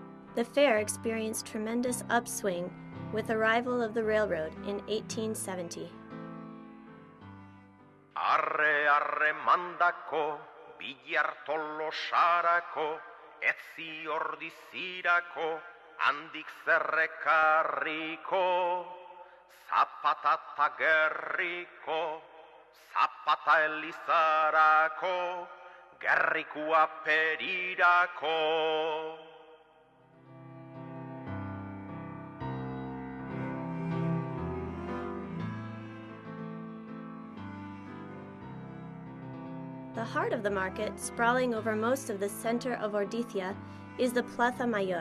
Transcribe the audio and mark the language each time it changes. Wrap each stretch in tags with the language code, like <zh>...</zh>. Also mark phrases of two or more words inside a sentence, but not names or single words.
<en>The fair experienced tremendous upswing with arrival of the railroad in 1870.</en> <eu>Arre arre mandako, bilartolo sarako, etzi ordizirako, handik zerrekarriko, zapata ta gerriko, zapata elizarako, gerrikua perirako.</eu> <en>The heart of the market, sprawling over most of the center of Ordizia, is the Plaza Mayor.</en>